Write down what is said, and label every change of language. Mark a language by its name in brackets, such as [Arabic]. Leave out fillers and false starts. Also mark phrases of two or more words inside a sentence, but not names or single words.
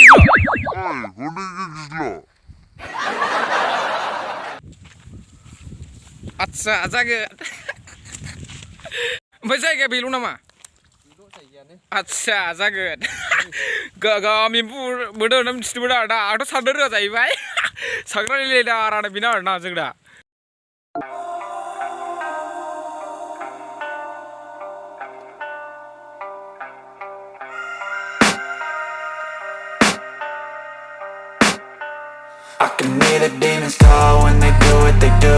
[Bodo] आदसा जागोन ओमफ्राय जायगाया बेल' नामा आदसा जागोन गागाम एम्बु मोनो होनना मिथिनो मोनो आरोना आंथ' साननो रोङा जाहैबाय सांग्रांनि लेदारानो बेनो आरोना जों दा [English] I can hear the demons call when they do what they do.